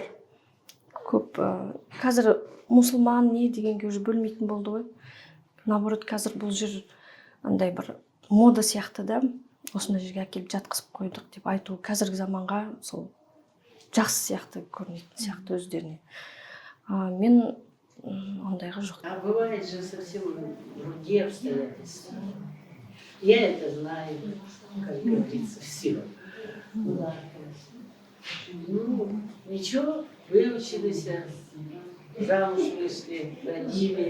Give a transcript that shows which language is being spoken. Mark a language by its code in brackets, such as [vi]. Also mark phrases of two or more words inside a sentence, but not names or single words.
[kk] Көп қазір мұсылман не дегенге уже бөлмейтін болды ғой. Наоборот, қазір бұл жер андай бір мода сияқты да, осындай жерге әкеліп жатқызып қойдық деп айту қазіргі заманға сол жақсы сияқты көрінетін сияқты өздеріне. Мен ондайға жоқ. [ru] А бывает же совсем другие обстоятельства. Я это знаю, как говорится, все. Ну, ничего, выучились, замуж вышли, родили.